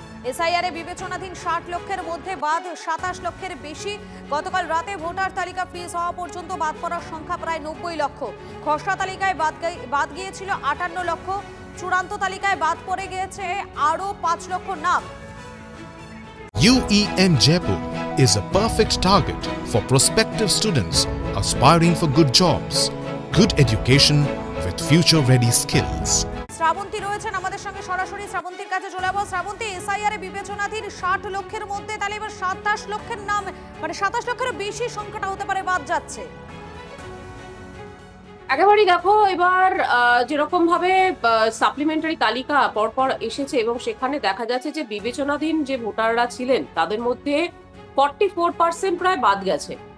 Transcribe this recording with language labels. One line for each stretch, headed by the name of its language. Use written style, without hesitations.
Bangla: SIR এ বিবেচনাধীন 60 লক্ষের মধ্যে বাদ 27 লক্ষের বেশি। গতকাল রাতে ভোটার তালিকা ফ্রিজ হওয়া পর্যন্ত বাদ পড়ার সংখ্যা প্রায় 90 লক্ষ। খসড়া তালিকায় বাদ গিয়েছিল 58 লক্ষ, চূড়ান্ত তালিকায় বাদ পড়ে গিয়েছে আরও 5 লক্ষ নাম।
English: UEN Jaipur is a perfect target for prospective students aspiring for good jobs, good education with future-ready skills.
Bangla: Srabanti রয়েছেন আমাদের সঙ্গে সরাসরি। শ্রাবন্তীর কাছে চলে যাবো। শ্রাবন্তী, এসআইআর এ বিবেচনাধীন 60 লক্ষের মধ্যে তাহলে এবার 27 লক্ষের নাম, মানে 27 লক্ষের বেশি সংখ্যাটা হতে পারে বাদ যাচ্ছে। একেবারেই দেখো, এবার যেরকম ভাবে সাপ্লিমেন্টারি তালিকা পরপর এসেছে এবং সেখানে দেখা যাচ্ছে যে বিবেচনাধীন যে ভোটাররা ছিলেন তাদের মধ্যে 44% প্রায় বাদ গেছে।